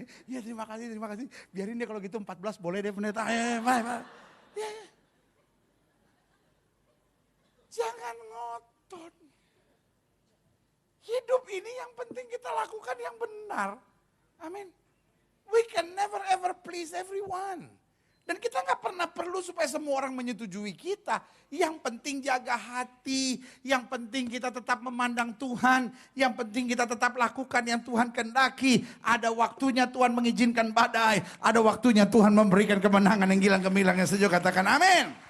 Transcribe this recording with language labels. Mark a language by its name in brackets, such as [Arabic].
[Indonesian] Ya terima kasih. Biarin dia kalau gitu 14 boleh deh pendeta. Bye. Ya. Jangan ngotot. Hidup ini yang penting kita lakukan yang benar. Amin. [English] We can never ever please everyone. [Indonesian] Dan kita nggak pernah perlu supaya semua orang menyetujui kita. Yang penting jaga hati, yang penting kita tetap memandang Tuhan, yang penting kita tetap lakukan yang Tuhan kehendaki. Ada waktunya Tuhan mengizinkan badai, ada waktunya Tuhan memberikan kemenangan yang gilang gemilang yang sejuk, katakan amin.